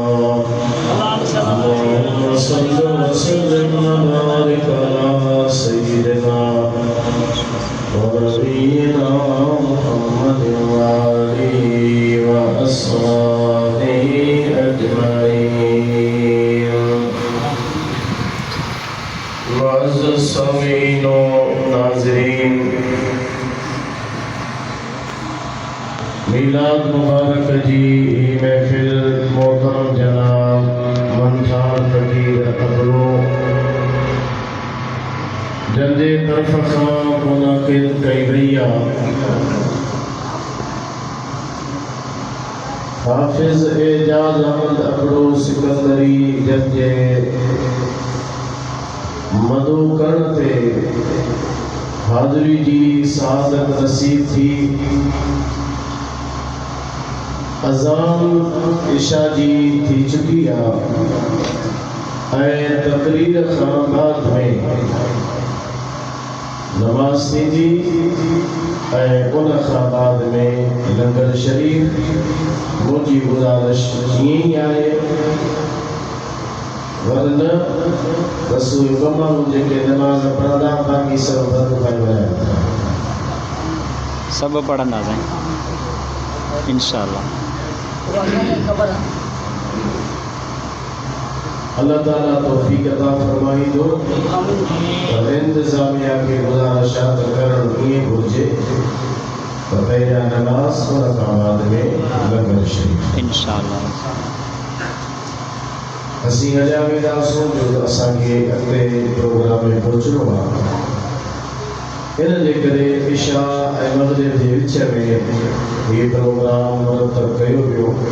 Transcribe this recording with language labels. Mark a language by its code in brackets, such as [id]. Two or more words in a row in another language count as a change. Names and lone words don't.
[ar] اللهم صل وسلم وبارك على سيدنا ونبينا محمد وآله وأصحابه أجمعين. [sd] معزز سامعین و ناظرین، میلاد مبارک جی محفل محترم جناب منصار فقیر ابرو جندے طرف خان منعقد کئی بھیا حافظ اعجاز احمد ابرو سکندری جنجے मधु करण ते हाज़री जी सआदत नसीब थी। अज़ान इशा जी थी चुकी है। तकरीर खां बाद में नमाज थी उन खां बाद में लंगर शरीफ मुझी गुजारिश जीअं ई आहे वरना रसूल कमाल जेके नमाज पढ़ंदा बाक़ी सब बंदि कयो आहे सब पढ़ंदासीं इंशाअल्लाह। अल्लाह ताला तौफीक अता फरमाई दो और इंतजामिया के गुजारिशात करण ये घुर्जे तो पहिरियां नमाज और बाद में लंगर शरीफ इंशाअल्लाह। असीं हलिया वेंदासूं जो असांखे अॻिते प्रोग्राम में पहुचणो आहे। इन जे करे इशा ऐं मग़रिब जे विच में हीउ प्रोग्राम मुरतब कयो वियो।